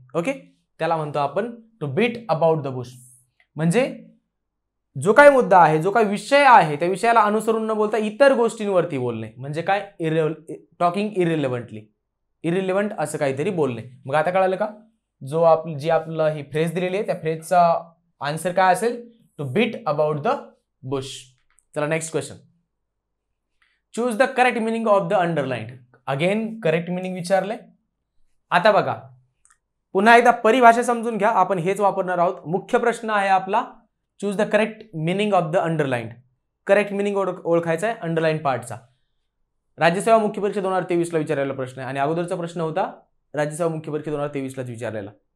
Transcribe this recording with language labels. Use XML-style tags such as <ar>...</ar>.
<mr>Okay, त्याला म्हणतो आपण</mr> <en>To beat about the bush.</en> <mr>म्हणजे जो काही मुद्दा आहे, जो काही विषय आहे त्या विषयाला अनुसरून न बोलता इतर गोष्टींवरती बोलणे म्हणजे काय,</mr> <en>talking irrelevantly,</en> <mr>इरिलेव्हंट असं काहीतरी बोलणे. मग आता कळालं का, जी आपलं ही फ्रेज दिलेली आहे त्या फ्रेजचा आन्सर काय असेल,</mr> <en>To beat about the bush.</en> <mr>चला</mr> <en>Next question, choose the correct meaning of the underlined.</en> <mr>Again correct meaning विचारले. आता बघा पुन्हा एकदा परिभाषा समजून घ्या, आपण हेच वापरणार आहोत. मुख्य प्रश्न आहे आपला,</mr> <en>Choose the correct meaning of the underlined.</en> <mr>Correct meaning ओळखायचा आहे अंडरलाइन पार्टचा. राज्यसेवा मुख्य परीक्षा 2023 ला विचारलेला प्रश्न आहे आणि अगोदरचा प्रश्न होता राज्यसेवा मुख्य परीक्षा 2023 लाच विचारलेला.</mr>